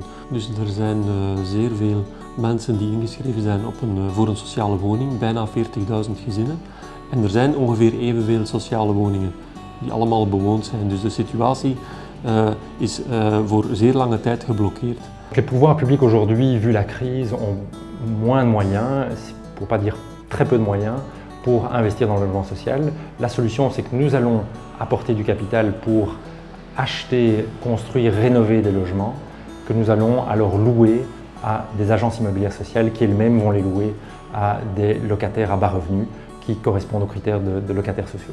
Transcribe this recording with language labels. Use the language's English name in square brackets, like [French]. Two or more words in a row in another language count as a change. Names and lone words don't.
[Dutch] Dus er zijn zeer veel mensen die ingeschreven zijn voor een sociale woning, bijna 40.000 gezinnen. En er zijn ongeveer evenveel sociale woningen die allemaal bewoond zijn. Dus de situatie is voor zeer lange tijd geblokkeerd. [French] Les pouvoirs publics aujourd'hui, vu la crise, ont moins de moyens, pour pas dire très peu de moyens, pour investir dans le logement social. La solution, c'est que nous allons apporter du capital pour acheter, construire, rénover des logements que nous allons alors louer à des agences immobilières sociales qui elles-mêmes vont les louer à des locataires à bas revenus qui correspondent aux critères de locataires sociaux.